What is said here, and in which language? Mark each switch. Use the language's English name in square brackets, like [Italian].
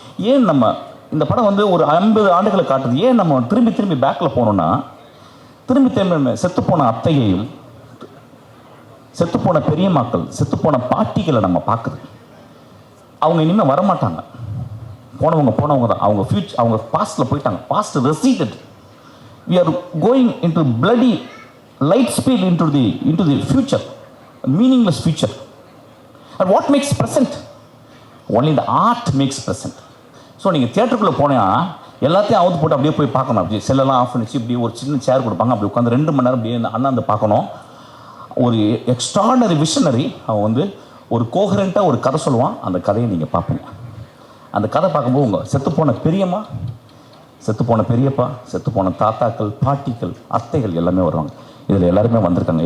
[Tamil] ஏன் நம்ம இந்த படம் வந்து ஒரு 50 ஆண்டுகளை காட்டுது. ஏன் நம்ம திரும்பி பேக்கில் போனோம்னா, திரும்பி செத்துப்போன அத்தையையும், செத்துப்போன பெரியம்மாக்கள், செத்துப்போன பாட்டிகளை நம்ம பார்க்குது. அவங்க இனிமேல் வரமாட்டாங்க, போனவங்க தான். அவங்க பாஸ்டில் போயிட்டாங்க. Past ரெசீடட். [English] we are going into bloody light speed into the future, a meaningless future. And what makes present? Only the art makes present. [Tamil] So நீங்கள் தியேட்டருக்குள்ளே போனால் எல்லாத்தையும் அவுத்து போட்டு அப்படியே போய் பார்க்கணும். அப்படியே செல்லெல்லாம் ஆஃப் பண்ணிச்சு, இப்படி ஒரு சின்ன சேர் கொடுப்பாங்க, அப்படி உட்காந்து 2 மணி நேரம் அப்படியே அண்ணாந்து பார்க்கணும். ஒரு எக்ஸ்ட்ராடனரி விஷனரி அவன் வந்து ஒரு கோஹரண்ட்டாக ஒரு கதை சொல்லுவான். அந்த கதையை நீங்கள் பார்ப்பீங்க. அந்த கதை பார்க்கும்போது உங்கள் செத்துப்போன பெரியம்மா, செத்துப்போன பெரியப்பா, செத்துப்போன தாத்தாக்கள், பாட்டிகள், அத்தைகள் எல்லாமே வருவாங்க. இதில் எல்லாருமே வந்திருக்காங்க.